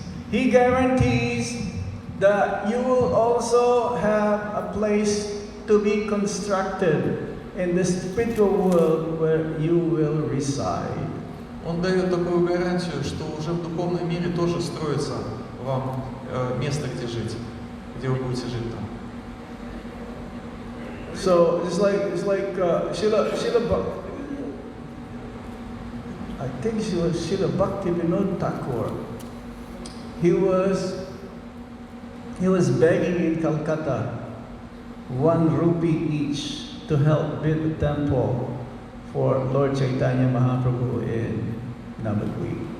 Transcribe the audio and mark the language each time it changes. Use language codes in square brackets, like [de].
[en] He guarantees that you will also have a place to be constructed in the spiritual world where you will reside. [ru] Он дает такую гарантию, что уже в духовном мире тоже строится вам место, где жить, где вы будете жить там. [en] So it's like Srila I think she was Srila Bhaktivinoda Thakur. He was begging in Calcutta 1 rupee each to help build a temple for Lord Chaitanya Mahaprabhu in Navadvip.